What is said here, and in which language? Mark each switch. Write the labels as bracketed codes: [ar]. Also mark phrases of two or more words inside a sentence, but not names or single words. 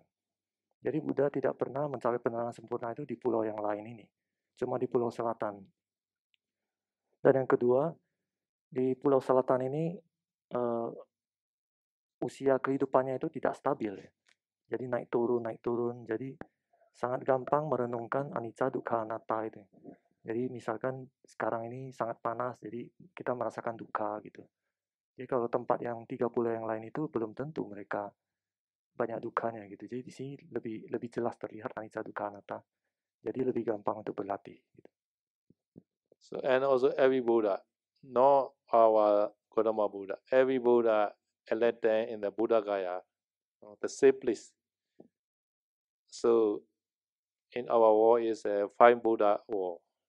[id] Jadi Buddha tidak pernah mencapai penerangan sempurna itu di pulau yang lain ini, cuma di Pulau Selatan. Dan yang kedua, di Pulau Selatan ini usia kehidupannya itu tidak stabil. Jadi naik turun. Jadi sangat gampang merenungkan [pi] anicca dukkha anatta [id] itu. Jadi misalkan sekarang ini sangat panas, jadi kita merasakan dukkha gitu. Jadi kalau tempat yang 30 yang lain itu belum tentu mereka banyak dukkanya gitu. Jadi di sini lebih jelas terlihat [pi] anicca dukkha anatta. [id] Jadi lebih gampang untuk berlatih gitu. [en] So and also every Buddha, not our Gautama Buddha, every Buddha enlightened in the Buddha Gaya, the simplest. So in our war is a 5 Buddha war.